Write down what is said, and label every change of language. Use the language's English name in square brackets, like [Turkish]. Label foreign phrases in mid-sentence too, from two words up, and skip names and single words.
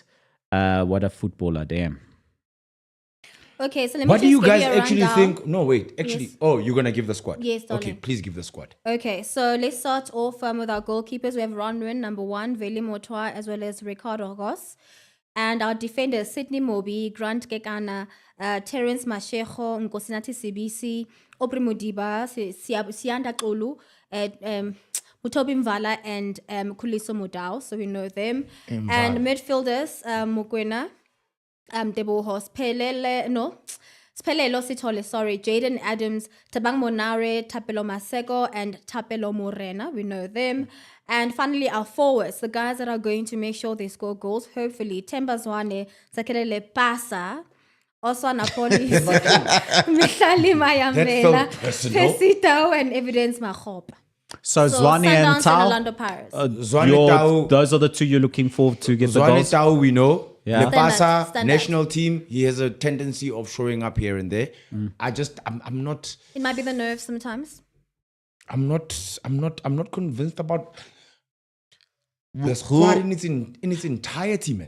[English] What a footballer, damn. Okay, so let me What just do you give guys a actually rundown. think? No, wait. Actually, Yes. oh, you're gonna give the squad. Yes, Okay, darling. please give the squad. Okay, so let's start off with our goalkeepers. We have Ronwin, number 1, Veli Motwa, as well as Ricardo Ross. And our defenders, Sydney Mobi, Grant Gekana, Terence Mashego, Nkosinati Sibisi, Opri Mudiba, Sianda Kulu, Mutobi Mvala, and Kuliso Mudau. So we know them. And midfielders, Mukwena, Debo Spelelo Sitole, sorry, Jaden Adams, Tabang Monare, Tapelo Masego, and Tapelo Morena. We know them. And finally, our forwards, the guys that are going to make sure they score goals, hopefully. Temba Zwane, Zakelele Pasa, Oswana Polis, Mihlali Mayamela, felt personal. Pesito, and Evidence Mahop. So Zwane and Sundowns Tau, Orlando Pirates. Zwane Tau, those are the two you're looking for to get the Zwane goals. Tau, we know. Yeah. Lepasa, Standard. national team, he has a tendency of showing up here and there. I'm not It might be the nerves sometimes. not convinced about the squad in its entirety, man.